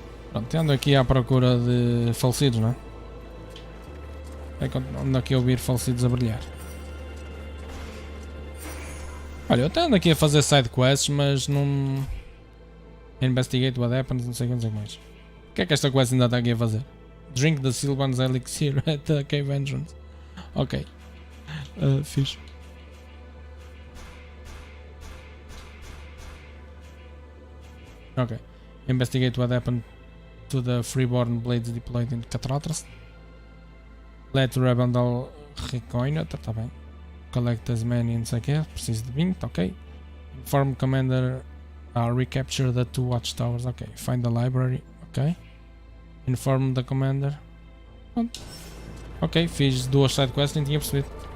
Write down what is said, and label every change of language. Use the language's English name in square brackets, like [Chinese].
[Portuguese] Pronto, ando aqui à procura de falecidos, não é? É que ando aqui a ouvir falecidos a brilhar. Olha, eu até ando aqui a fazer side quests, mas não... [English] Investigate what happens, [Portuguese] não sei o que mais. O que é que esta quest ainda está aqui a fazer? [English] Drink the Sylvan's Elixir at the Cave Entrance. Ok. [Portuguese] Fixe. [English] Ok. Investigate what happened to the freeborn blades deployed in Catratras. Let Rebandal recoin. [Portuguese] Tá bem. [English] Collect as many, [Portuguese] não sei o que. Preciso de 20, [English] ok. Inform Commander recapture the 2 watchtowers, ok. Find the library, ok. Inform the Commander. [Portuguese] Pronto. Ok, fiz 2 sidequests, nem tinha percebido.